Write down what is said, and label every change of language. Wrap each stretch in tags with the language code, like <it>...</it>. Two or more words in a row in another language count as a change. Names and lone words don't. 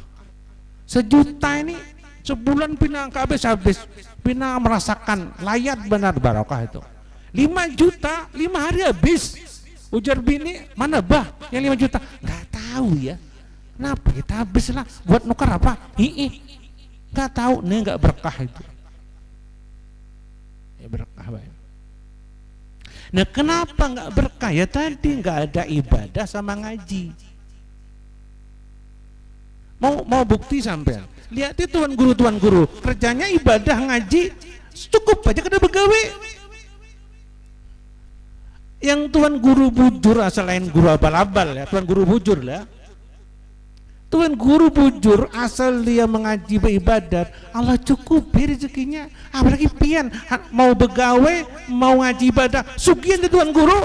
<bjn>1 juta ini sebulan Pina habis, Pina merasakan layak benar barokah itu. 5 juta 5 hari habis. Ujar bini, mana bah yang 5 juta? Nggak tahu ya. Kenapa kita habis lah, buat nukar apa? Nggak tahu, nih nggak berkah itu. Ya berkah baik. Nah kenapa nggak berkah? Ya tadi nggak ada ibadah sama ngaji. Mau bukti sampean? Lihat itu tuan guru kerjanya ibadah ngaji cukup aja kada begawe. Yang tuan guru bujur, asal lain guru abal-abal ya, tuan guru bujur lah. Tuan guru bujur asal dia mengaji beribadat, Allah cukupi rezekinya. Apalagi pian mau begawe, mau ngaji ibadah, sugihan di tuan guru.</bjn>